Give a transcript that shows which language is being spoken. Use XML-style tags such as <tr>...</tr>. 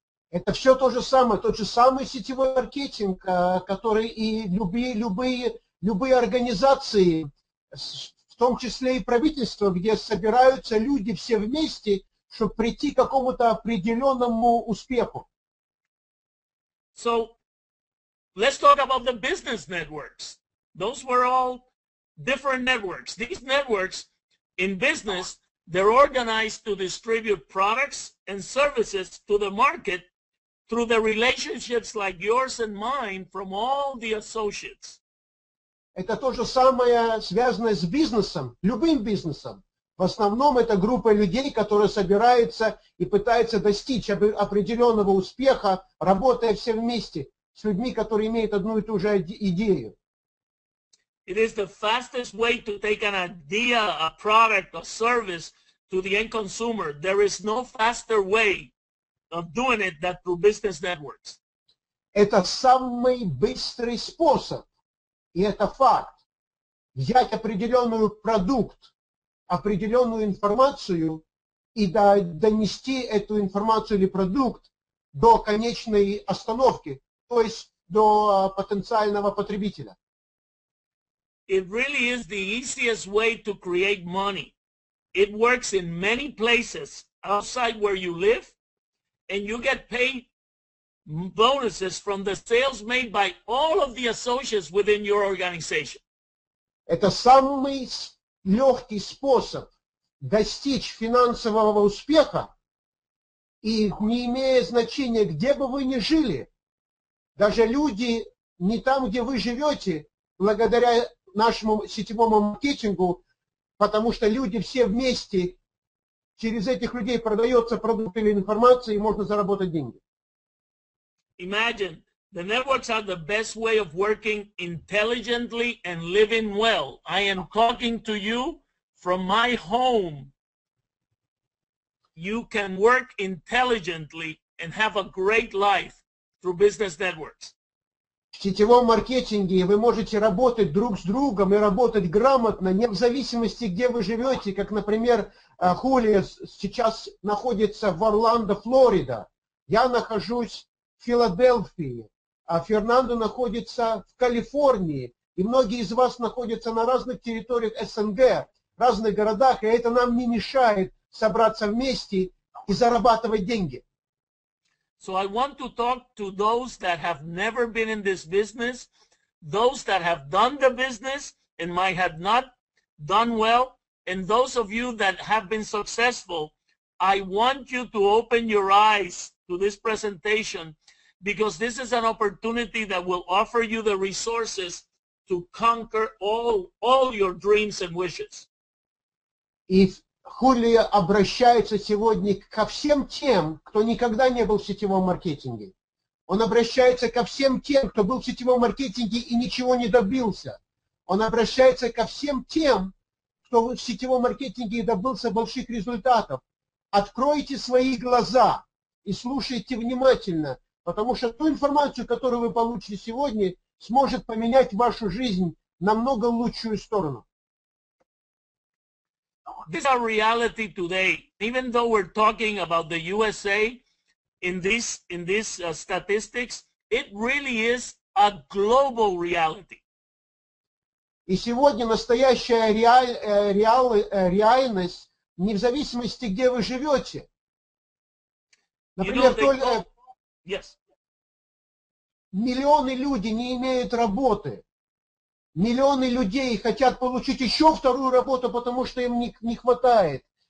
<ru>Это все то же самое, тот же самый сетевой маркетинг, который и любые организации, в том числе и правительство, где собираются люди все вместе, чтобы прийти к какому-то определенному успеху.</ru> <en>So let's talk about the business networks. Those were all different networks. These networks in business, they're organized to distribute products and services to the market through the relationships like yours and mine from all the associates.</en> <ru>Это то же самое, связанное с бизнесом, любым бизнесом. В основном это группа людей, которые собираются и пытаются достичь определенного успеха, работая все вместе с людьми, которые имеют одну и ту же идею.</ru> <en>It is the fastest way to take an idea, a product, a service to the end consumer. There is no faster way of doing it than through business networks.</en> <ru>Это самый быстрый способ, и это факт, взять определенный продукт, определенную информацию и донести эту информацию или продукт до конечной остановки, то есть до потенциального потребителя.</ru> <en>It really is the easiest way to create money. It works in many places outside where you live, and you get paid bonuses from the sales made by all of the associates within your organization.</en> <ru>Это самый легкий способ достичь финансового успеха, и не имея значения, где бы вы ни жили, даже люди не там, где вы живете, благодаря нашему сетевому маркетингу, потому что люди все вместе, через этих людей продается продукт или информация, и можно заработать деньги.</ru> <en>Imagine, the networks are the best way of working intelligently and living well. I am talking to you from my home. You can work intelligently and have a great life through business networks.</en> <ru>В сетевом маркетинге вы можете работать друг с другом и работать грамотно, не в зависимости, где вы живете, как, например, Хулио сейчас находится в Орландо, Флорида. Я нахожусь в Филадельфии, а Фернандо находится в Калифорнии. И многие из вас находятся на разных территориях СНГ, в разных городах, и это нам не мешает собраться вместе и зарабатывать деньги.</ru> <en>So I want to talk to those that have never been in this business, those that have done the business and might have not done well, and those of you that have been successful. I want you to open your eyes to this presentation, because this is an opportunity that will offer you the resources to conquer all your dreams and wishes.</en> <ru>И Хулио обращается сегодня ко всем тем, кто никогда не был в сетевом маркетинге. Он обращается ко всем тем, кто был в сетевом маркетинге и ничего не добился. Он обращается ко всем тем, кто в сетевом маркетинге добился больших результатов. Откройте свои глаза и слушайте внимательно, потому что ту информацию, которую вы получите сегодня, сможет поменять вашу жизнь в намного лучшую сторону.</ru> <en>This is our reality today. Even though we're talking about the USA in this statistics, it really is a global reality.</en> <ru>И сегодня настоящая реальность не в зависимости, где вы живете. Например, миллионы людей не имеют работы. Миллионы людей хотят получить еще вторую работу, потому что им не хватает.</ru>